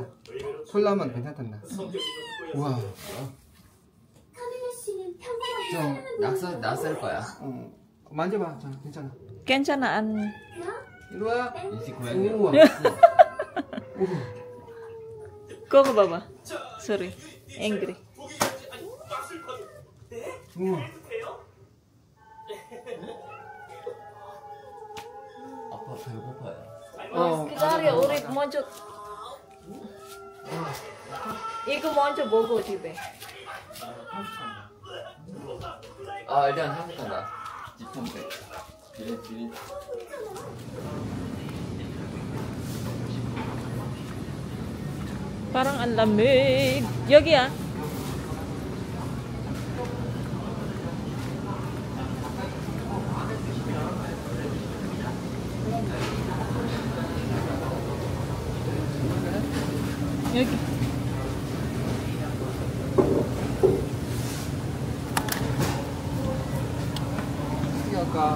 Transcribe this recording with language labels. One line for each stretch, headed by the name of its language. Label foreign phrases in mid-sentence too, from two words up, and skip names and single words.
Korean: 콜라면 괜찮단다. 우와. 카메라 씨는 평범하게 좀 낯설 거야. 만져봐. 자 괜찮아. 괜찮아, 안. 이리 와. 이제 고양이. 우와. Coco 봐봐.
English: Sorry. Angry.
Korean: 우와. 아빠 배고파요. 기다려, 우리 먼저. 이거 먼저 먹어, 집에. 아 일단 한국 간다. 지품백. 비린.
Filipino: Parang ang lamig.
Korean: 여기야. 여기. 어떻게 할까?